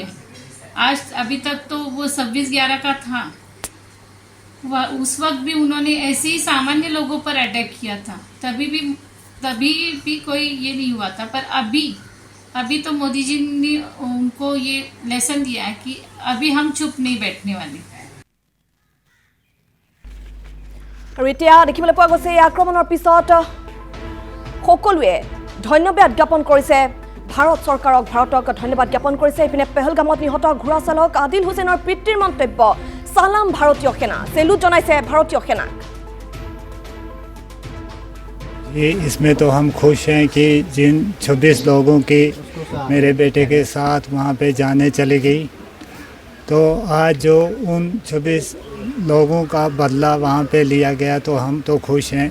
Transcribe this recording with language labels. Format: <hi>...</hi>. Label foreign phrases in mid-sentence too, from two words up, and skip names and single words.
<hi>आज अभी तक तो वो 26/11 का था, उस वक्त भी उन्होंने ऐसे ही सामान्य लोगों पर अटैक किया था, तभी भी कोई ये नहीं हुआ था। पर अभी तो मोदी जी ने उनको ये लेसन दिया है कि अभी हम चुप नहीं बैठने वाले।</hi> <as>আৰু এতিয়া দেখিবলৈ পোৱা গৈছে এই আক্ৰমণৰ পিছত সকলোৱে ধন্যবাদ জ্ঞাপন কৰিছে ভাৰত চৰকাৰক, ভাৰতক ধন্যবাদ জ্ঞাপন কৰিছে। ইপিনে পেহেলগামত নিহত ঘোঁৰা চালক আদিল হুছেইনৰ পিতৃৰ মন্তব্য, সালাম ভাৰতীয় সেনা, চেলুট জনাইছে ভাৰতীয় সেনাক।</as> <hi>इसमें तो हम खुश हैं कि जिन 26 लोगों की मेरे बेटे के साथ वहाँ पे जाने चली गई, तो आज जो उन 26 लोगों का बदला वहाँ पे लिया गया, तो हम तो खुश हैं।</hi>